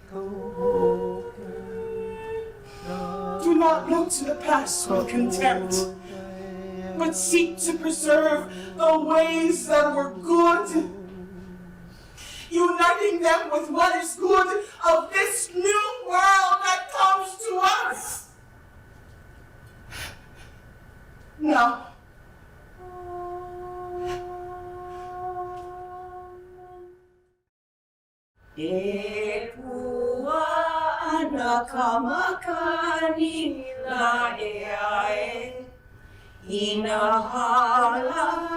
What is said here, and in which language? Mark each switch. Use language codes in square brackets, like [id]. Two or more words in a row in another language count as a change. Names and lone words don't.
[en] Do not look to the past with contempt, but seek to preserve the ways that were good, uniting them with what is good of this new world that comes to us. Now, [haw] E pua ana kamakani la e ai, ina hala